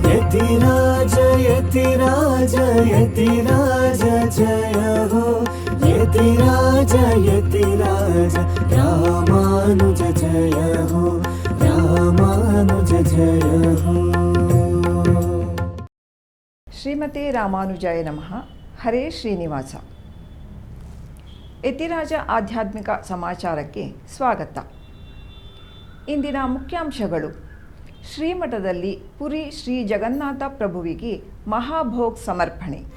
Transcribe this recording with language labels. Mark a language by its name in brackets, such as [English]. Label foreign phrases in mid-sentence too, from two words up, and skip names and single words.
[Hindi] यतिराज यतिराज यतिराज जय हो यतिराज यतिराज रामानुज जय हो रामानुज जय हो। [Sanskrit] श्रीमते रामानुजाय नमः. [Kannada] ಹರೇ ಶ್ರೀನಿವಾಸ. ಯತಿರಾಜ ಆಧ್ಯಾತ್ಮಿಕ ಸಮಾಚಾರಕ್ಕೆ ಸ್ವಾಗತ. ಇಂದಿನ ಮುಖ್ಯಾಂಶಗಳು: ಶ್ರೀಮಠದಲ್ಲಿ ಪುರಿ ಶ್ರೀ ಜಗನ್ನಾಥ ಪ್ರಭುವಿಗೆ ಮಹಾಭೋಗ್ ಸಮರ್ಪಣೆ.